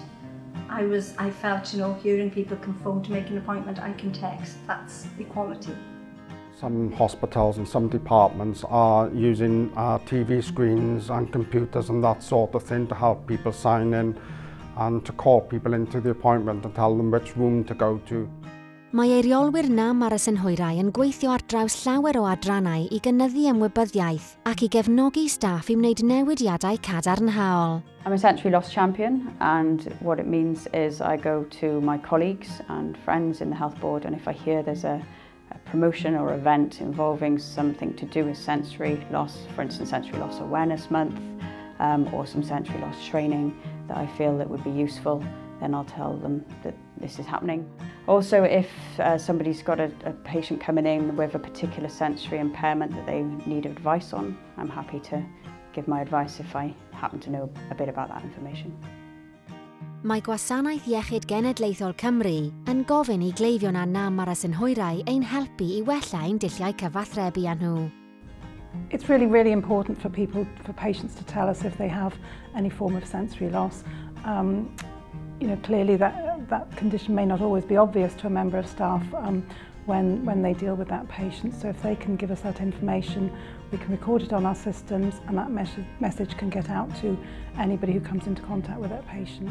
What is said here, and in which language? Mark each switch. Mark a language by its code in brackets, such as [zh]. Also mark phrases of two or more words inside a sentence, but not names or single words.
[en] I felt, you know, hearing people can phone to make an appointment, I can text. That's equality. Some hospitals and some departments are using TV screens and computers and that sort of thing to help people sign in and to call people into the appointment and tell them which room to go to. [cy] Mae eiriolwyr nam aros yn hwyrau yn gweithio ar draws llawer o adrannau i gynyddu ymwybyddiaeth ac i gefnogi staff i wneud newidiadau cadarnhaol. [en] I'm a sensory loss champion, and what it means is I go to my colleagues and friends in the health board, and if I hear there's a promotion or event involving something to do with sensory loss, for instance Sensory Loss Awareness Month, or some sensory loss training that I feel that would be useful, then I'll tell them that this is happening. Also, if somebody's got a patient coming in with a particular sensory impairment that they need advice on, I'm happy to give my advice if I happen to know a bit about that information. [cy] Mae Gwasanaeth Iechyd Genedlaethol Cymru yn gofyn I gleifion a nam aros yn hwyrau ein helpu I wella ein dulliau cyfathrebu â nhw. [en] It's really, really important for patients to tell us if they have any form of sensory loss. You know, clearly that condition may not always be obvious to a member of staff when they deal with that patient. So if they can give us that information, we can record it on our systems, and that message can get out to anybody who comes into contact with that patient.